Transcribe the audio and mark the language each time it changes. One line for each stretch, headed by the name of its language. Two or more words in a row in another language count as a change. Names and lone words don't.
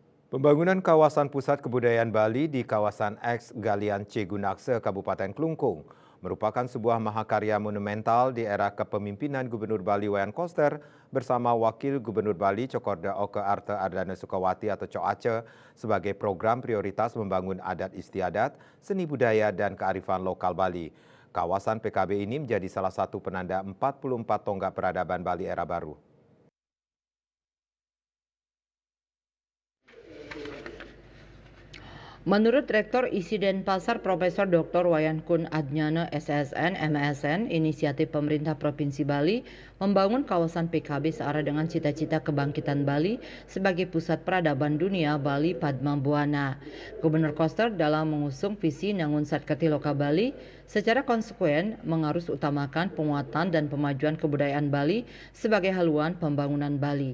Indonesian: Pembangunan kawasan pusat kebudayaan Bali di kawasan X Galian C Gunakse, Kabupaten Klungkung, merupakan sebuah mahakarya monumental di era kepemimpinan Gubernur Bali Wayan Koster bersama Wakil Gubernur Bali Cokorda Oke Arte Ardana Sukawati atau Coace sebagai program prioritas membangun adat istiadat, seni budaya, dan kearifan lokal Bali. Kawasan PKB ini menjadi salah satu penanda 44 tonggak peradaban Bali era baru. Menurut Rektor ISI Denpasar Profesor Dr. Wayan Kun Adnyana SSN MSN, inisiatif pemerintah Provinsi Bali membangun kawasan PKB searah dengan cita-cita kebangkitan Bali sebagai pusat peradaban dunia Bali Padma Buana. Gubernur Koster dalam mengusung visi Nangun Satkati Loka Bali secara konsekuen mengarus utamakan penguatan dan pemajuan kebudayaan Bali sebagai haluan pembangunan Bali.